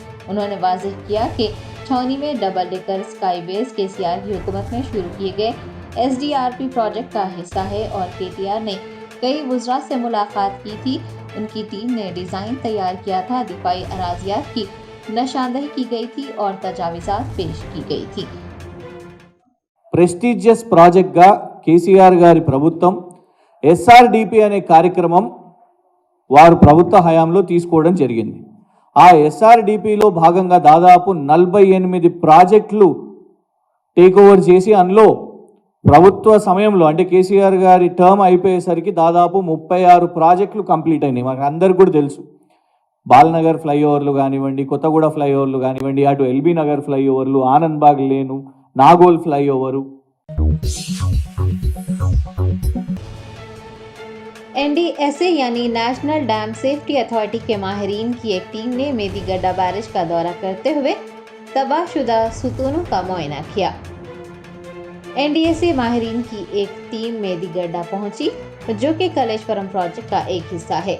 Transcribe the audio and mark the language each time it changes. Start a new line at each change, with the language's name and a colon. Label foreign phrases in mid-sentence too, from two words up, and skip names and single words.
Urdu: انہوں نے واضح کیا کہ چھاونی میں
English: double decker sky base
Urdu: KCR کی حکومت میں شروع کیے گئے SDRP پروجیکٹ کا حصہ ہے اور KTR نے کئی وزراء سے ملاقات کی تھی. ان کی ٹیم نے ڈیزائن تیار کیا تھا، دفاعی اراضیات کی نشاندہی کی گئی تھی اور تجاویزات پیش کی گئی تھی.
English: prestigious project
Telugu: కేసీఆర్ గారి ప్రభుత్వం SRDP అనే కార్యక్రమం వారు ప్రభుత్వ హయాంలో తీసుకోవడం జరిగింది. ఆ SRDPలో భాగంగా దాదాపు 48 ప్రాజెక్టులు
English: take over
Telugu: చేసి అందులో ప్రభుత్వ సమయంలో అంటే కేసీఆర్ గారి టర్మ్ అయిపోయేసరికి దాదాపు 36 ప్రాజెక్టులు కంప్లీట్ అయినాయి. మాకు అందరికి కూడా తెలుసు. బాల్నగర్ ఫ్లైఓవర్లు కానివ్వండి, కొత్తగూడ ఫ్లైఓవర్లు కానివ్వండి, అటు LB నగర్ ఫ్లైఓవర్లు, ఆనంద్బాగ్ లేను, నాగోల్ ఫ్లైఓవరు.
Urdu: NDSA यानी
English: National Dam Safety Authority
Urdu: کے ماہرین کی ایک ٹیم نے میدی گڈا بیراج کا دورہ کرتے ہوئے تباہ شدہ ستونوں کا معائنہ کیا. NDSA ماہرین کی ایک ٹیم میدی گڈا پہنچی جو کہ کالیشورم پروجیکٹ کا ایک حصہ ہے.